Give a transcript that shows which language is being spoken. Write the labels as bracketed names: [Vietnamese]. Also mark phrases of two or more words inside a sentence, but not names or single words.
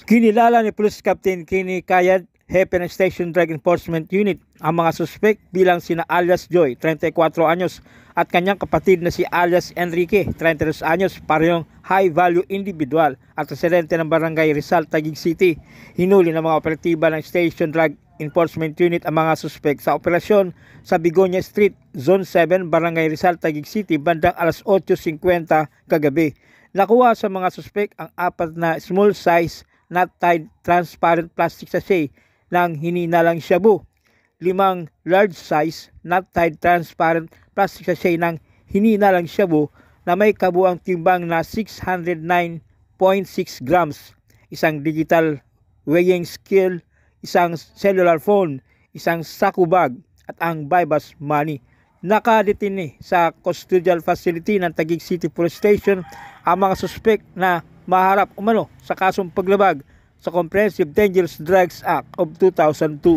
[Filipino] Kinilala ni Police Captain Kenny Kayad, Hepe ng Station Drug Enforcement Unit, ang mga suspek bilang sina alias Joy, 34 anyos, at kanyang kapatid na si alias Enrique, 32 anyos, parehong [English] high-value individual [Filipino] at residente ng Barangay Rizal, Taguig City. Hinuli ng mga operatiba ng Station Drug Enforcement Unit ang mga suspek sa operasyon sa Bigonia Street, Zone 7, Barangay Rizal, Taguig City, bandang alas 8:50 kagabi. Nakuha sa mga suspek ang 4 na [English] small size not tied transparent plastic sachet [Filipino] ng hinihinalang shabu, 5 [English] large size not tied transparent plastic sachet [Filipino] ng hinihinalang shabu na may kabuang timbang na 609.6 grams, isang [English] digital weighing scale, [Filipino] isang [English] cellular phone, [Filipino] isang saku bag at ang [English] bypass money. [Filipino] Nakadetine sa [English] custodial facility [Filipino] ng Taguig City Police Station ang mga suspek na maharap umano sa kasong paglabag sa Comprehensive Dangerous Drugs Act of 2002.